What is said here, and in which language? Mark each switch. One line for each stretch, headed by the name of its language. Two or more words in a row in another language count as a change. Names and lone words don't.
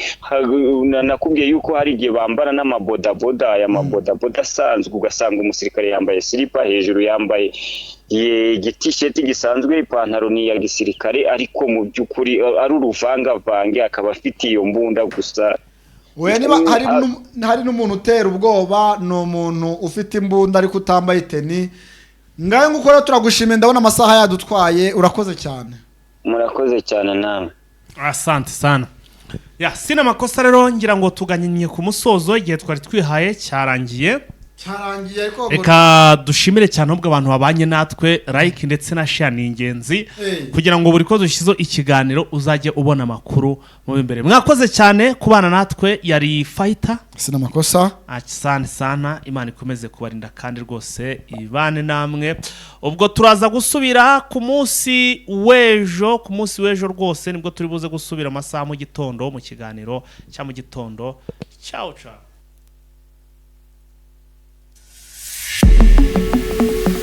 Kinyarwanda: Nakubwiye yuko hari igihe bambara n'amabodaboda, aya mabodaboda asanzwe, ugasanga umusirikare yambaye silipa, hejuru yambaye igitisheti gisanzwe, ipantaro ni ya gisirikare, ariko mu by'ukuri ari uruvangavange, akaba afite iyo mbunda gusa. Niba hari n'umuntu utera ubwoba, ni umuntu ufite imbunda ariko utambaye teni, ngaho nguko rero turagushimiye ndabona amasaha yadutwaye urakoze cyane murakoze cyane namwe
Swahili: asante sana ya sina makosa
Kinyarwanda: rero ngira ngo tuganyinye ku musozo igihe twari twihaye cyarangiye ariko reka dushimire cyane ahubwo abantu babanye natwe like ndetse na share ni ingenzi kugira ngo buri ko dushyizo ikiganiro uzajye ubona amakuru mu imbere mwakoze cyane kubana natwe yari fighter
Swahili: sina makosa asante sana
Kinyarwanda: Imana ikomeze kubarinda kandi rwose ibane namwe ubwo turaza gusubira ku munsi w'ejo rwose nibwo turi buze gusubira amasaha mu gitondo mu kiganiro cya mu gitondo
Italian: ciao ciao